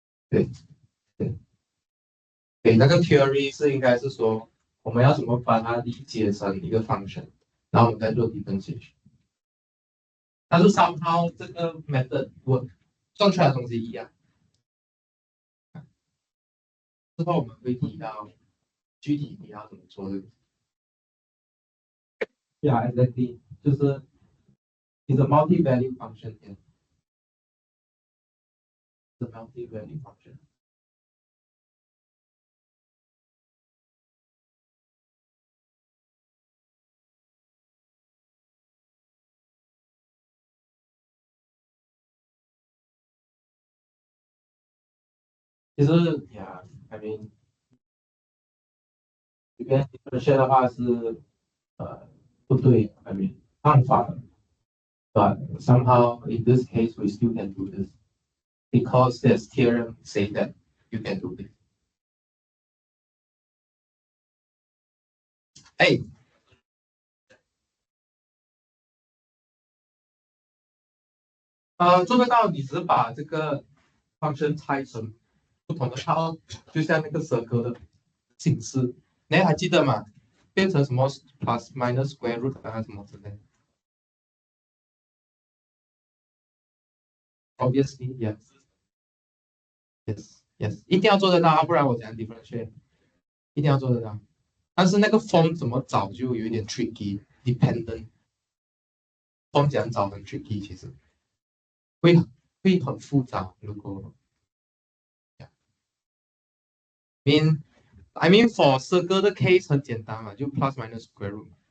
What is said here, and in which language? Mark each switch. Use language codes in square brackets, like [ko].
[zh] 对对对，那个 theory 是应该是说我们要怎么把它理解成一个 function，然后我们再做 differentiation。但是 somehow 这个 method 我算出来的东西一样。之后我们会提到具体你要怎么做这个。 [en] Yeah, exactly， [zh] 就是 [en] is a multi-value function here. The multi-value function。 [zh] 其实， [en] I mean， [zh] 这边 differentiate 的话是不对， [en] I mean [zh] 方法的， [en] but somehow in this case we still can do this because there's theorem say that you can do this。 [zh] 哎，做得到，你只是把这个 function 拆成不同的套，就像那个蛇格的形式，你还记得吗？变成什么 plus minus square root 啊什么之类的。 [en] Obviously, yes, yes, yes， [zh] 一定要做得到啊，不然我讲 differentiate，一定要做得到。但是那个 form 怎么找就有一点 tricky，dependent form 怎样找很 tricky，其实会很复杂。如果 [en] I mean [zh] for circle 的 case 很简单嘛，就 plus minus square root。